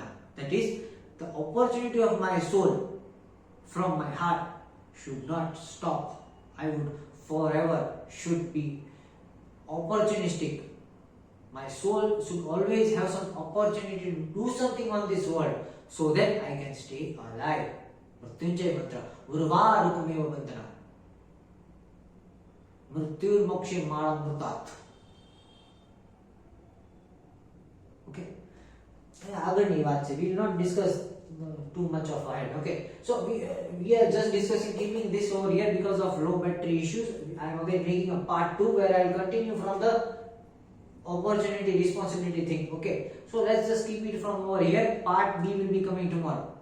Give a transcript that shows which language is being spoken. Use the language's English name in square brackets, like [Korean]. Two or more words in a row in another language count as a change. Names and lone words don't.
[English] That is, the opportunity of my soul from my heart should not stop. I would forever should be opportunistic. My soul should always have some opportunity to do something on this world so that I can stay alive. Mrityunjay mantra. [Sanskrit] उर्वारुकमिव बन्धनान्। मृत्योर्मुक्षीय मामृतात्. [Gujarati] Okay. આગળની વાત છે. [English] We will not discuss too much of ahead. Okay. So we are just discussing, keeping this over here because of low battery issues. I am again making a part 2 where I will continue from the opportunity responsibility thing. Okay. So let's just keep it from over here. Part B will be coming tomorrow.